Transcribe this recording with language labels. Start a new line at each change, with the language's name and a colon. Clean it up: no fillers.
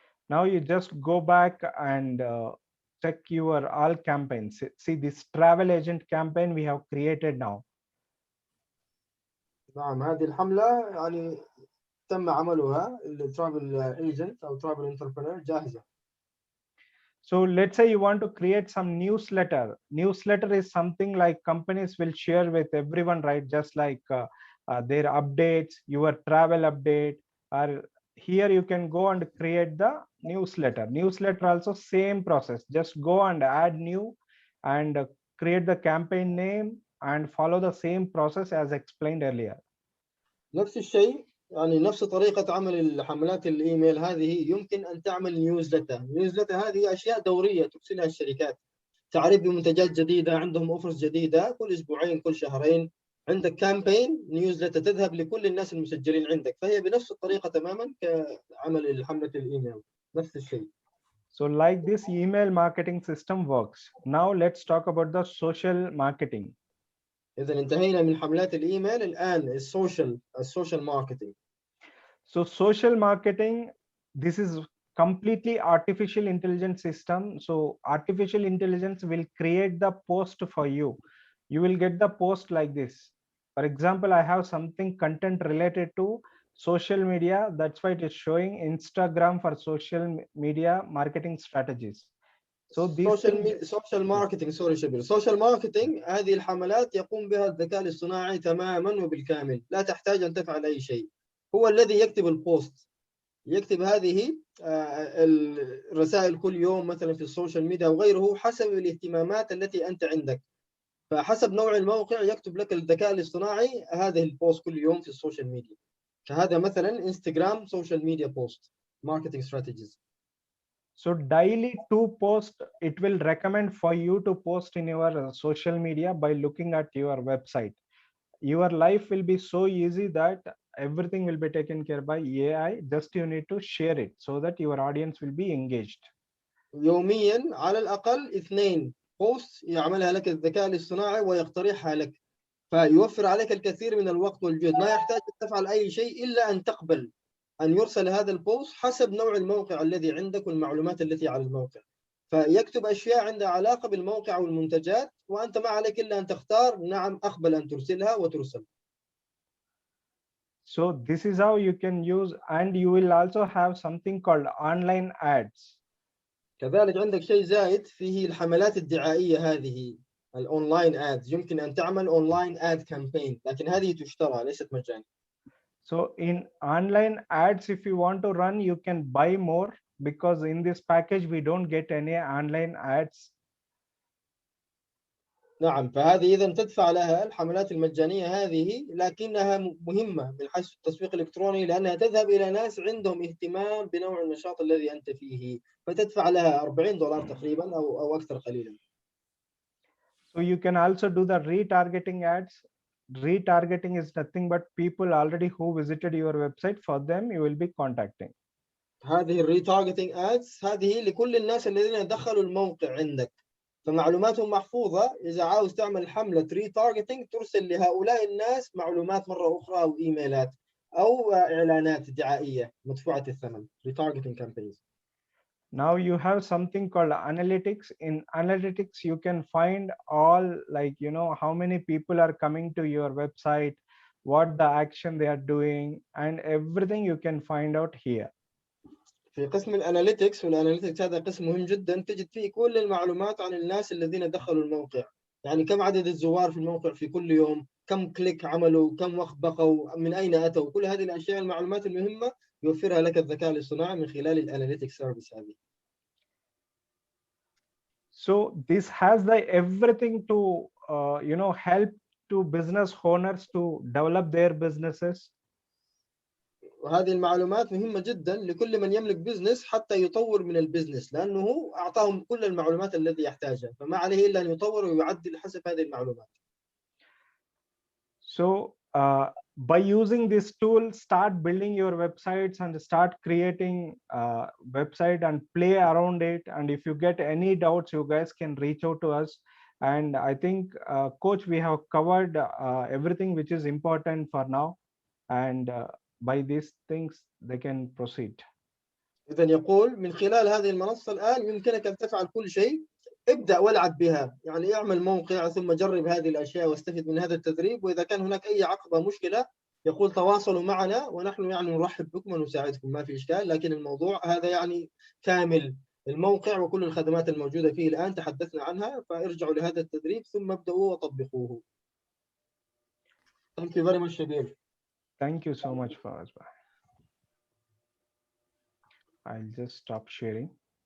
English: Now you just go back and check your all campaigns. See this travel agent campaign we have created now.
Arabic: نعم، هذه الحملة يعني تم عملها، الترافل ايجنت أو ترافل انتربرنور جاهزة.
English: So let's say you want to create some newsletter. Newsletter is something like companies will share with everyone, right? Just like their updates, your travel update, or here you can go and create the newsletter. Newsletter also same process. Just go and add new and create the campaign name and follow the same process as explained earlier.
Arabic: نفس الشيء، يعني نفس طريقة عمل الحملات الإيميل هذه يمكن أن تعمل نيوزلتر. نيوزلتر هذه أشياء دورية ترسلها الشركات، تعريف بمنتجات جديدة، عندهم أوفرز جديدة كل أسبوعين كل شهرين. عندك كامبين نيوزلتر تذهب لكل الناس المسجلين عندك، فهي بنفس الطريقة تماما كعمل حملة الإيميل، نفس الشيء.
English: So like this email marketing system works. Now let's talk about the social marketing.
Arabic: إذا انتهينا من حملات الإيميل، الآن السوشيال ماركتينج.
English: So social marketing, this is completely artificial intelligence system. So artificial intelligence will create the post for you. You will get the post like this. For example, I have something content related to social media. That's why it is showing Instagram for social media marketing strategies. So this social marketing شبير.
Arabic: social marketing هذه الحملات يقوم بها الذكاء الاصطناعي تماما وبالكامل، لا تحتاج أن تفعل أي شيء. هو الذي يكتب البوست، يكتب هذه الرسائل كل يوم مثلا في السوشيال ميديا وغيره حسب الاهتمامات التي أنت عندك. فحسب نوع الموقع يكتب لك الذكاء الاصطناعي هذه البوست كل يوم في السوشيال ميديا. فهذا مثلا انستغرام سوشيال ميديا بوست ماركتينج ستراتيجيز.
English: So daily 2 posts, it will recommend for you to post in your social media by looking at your website. Your life will be so easy that everything will be taken care by AI. Just you need to share it so that your audience will be engaged.
Arabic: يوميا على الأقل 2 بوست يعملها لك الذكاء الاصطناعي ويقترحها لك، فيوفر عليك الكثير من الوقت والجهد. ما يحتاج أن تفعل أي شيء إلا أن تقبل أن يرسل هذا البوست حسب نوع الموقع الذي عندك والمعلومات التي على الموقع. فيكتب أشياء عندها علاقة بالموقع والمنتجات، وأنت ما عليك إلا أن تختار نعم أقبل أن ترسلها وترسل.
English: So this is how you can use, and you will also have something called online ads.
Arabic: كذلك عندك شيء زائد فيه الحملات الدعائية هذه الأونلاين ads. يمكن أن تعمل أونلاين
English: ad campaign،
Arabic: لكن هذه تشترى ليست مجانية.
English: So in online ads, if you want to run, you can buy more, because in this package we don't get any online ads.
Arabic: نعم، فهذه إذا تدفع لها الحملات المجانية هذه، لكنها مهمة من حيث التسويق الإلكتروني لأنها تذهب إلى ناس عندهم اهتمام بنوع النشاط الذي أنت فيه، فتدفع لها $40 تقريبا أو أكثر قليلا.
English: So you can also do the retargeting ads. retargeting is nothing but people already who visited your website. For them, you will be contacting.
Arabic: هذه الريتارجتنج ادز هذه لكل الناس الذين دخلوا الموقع عندك، فمعلوماتهم محفوظه. اذا عاوز تعمل حمله ريتارجتنج ترسل لهؤلاء الناس معلومات مره اخرى او ايميلات او اعلانات دعائيه مدفوعه الثمن. ريتارجتنج كامبينز.
English: Now you have something called analytics. In analytics, you can find all, like, you know, how many people are coming to your website, what the action they are doing, and everything you can find out here.
Arabic: في قسم الاناليتكس، والاناليتكس هذا قسم مهم جدا، تجد فيه كل المعلومات عن الناس الذين دخلوا الموقع، يعني كم عدد الزوار في الموقع في كل يوم، كم كليك عملوا، كم وقت بقوا، من اين اتوا، كل هذه الاشياء المعلومات المهمه يوفرها لك الذكاء الاصطناعي من خلال الاناليتكس سيرفيس هذه.
English: So this has the everything to you know, help to business owners to develop their businesses.
Arabic: وهذه المعلومات مهمه جدا لكل من يملك بزنس حتى يطور من البزنس، لانه اعطاهم كل المعلومات الذي يحتاجها، فما عليه الا ان يطور ويعدل حسب هذه المعلومات.
English: So by using this tool, start building your websites and start creating website and play around it. And if you get any doubts, you guys can reach out to us. And I think, coach, we have covered everything which is important for now. And by these things, they can proceed.
Arabic: إذا يقول من خلال هذه المنصة الآن يمكنك أن تفعل كل شيء. ابدأ والعب بها، يعني اعمل موقع ثم جرب هذه الأشياء واستفد من هذا التدريب. وإذا كان هناك أي عقبة مشكلة يقول تواصلوا معنا ونحن يعني نرحب بكم ونساعدكم، ما في إشكال. لكن الموضوع هذا يعني كامل، الموقع وكل الخدمات الموجودة فيه الآن تحدثنا عنها، فارجعوا لهذا التدريب ثم ابدأوا وطبقوه.
English: Thank you very much, Shabir. Thank you so much, Fawaz. I'll just stop sharing.